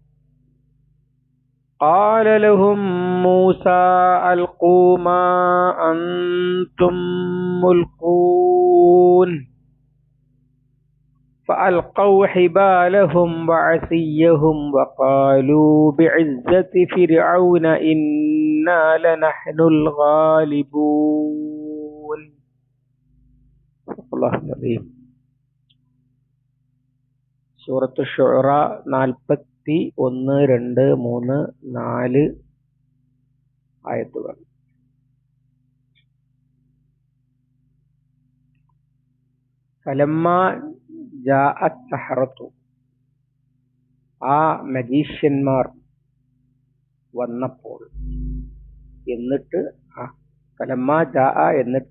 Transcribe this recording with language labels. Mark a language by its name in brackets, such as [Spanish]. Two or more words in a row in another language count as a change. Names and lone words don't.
[Arabic] قال لهم موسى ألقوا ما أنتم ملقون فألقوا حبالهم وعصيهم وقالوا بعزة فرعون إنا لنحن الغالبون. [Malayalam] സൂറത്ത് ശുഅറ 41, 2, 3, 4 ആയത്തുകൾ. [Arabic] فلما جاءت السحرة, [Malayalam] ആ മജീഷ്യന്മാർ വന്നപ്പോൾ, എന്നിട്ട് [Arabic] فلما جاء എന്നിട്ട്